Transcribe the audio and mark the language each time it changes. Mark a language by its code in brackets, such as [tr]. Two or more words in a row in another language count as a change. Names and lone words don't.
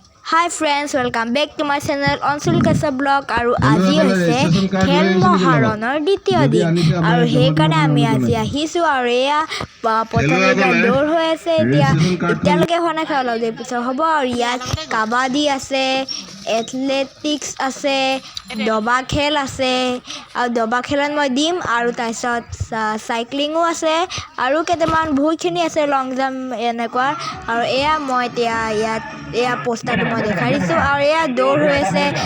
[en] Hi friends, welcome back to my channel [as] Onsul Kasa Blog আৰু আজি হৈছে খেল মহাৰণৰ দ্বিতীয় দিন আৰু সেইকাৰণে আমি আজি আহিছোঁ আৰু এয়া প্ৰথমে এতিয়া দৌৰ হৈ আছে এতিয়ালৈকে হোৱা নাই খেল অলপ পিছত হ'ব আৰু ইয়াত কাবাডী আছে এথলেটিক্স আছে দবা খেল আছে আৰু দবা খেলত মই দিম আৰু তাৰপিছত চাইক্লিঙো আছে আৰু কেইটামান বহুতখিনি আছে [en] long jump [as] এনেকুৱা আৰু এয়া মই এতিয়া ইয়াত এয়া পোষ্টাৰটো মই দেখাই দিছোঁ আৰু এয়া দৌৰ হৈ আছে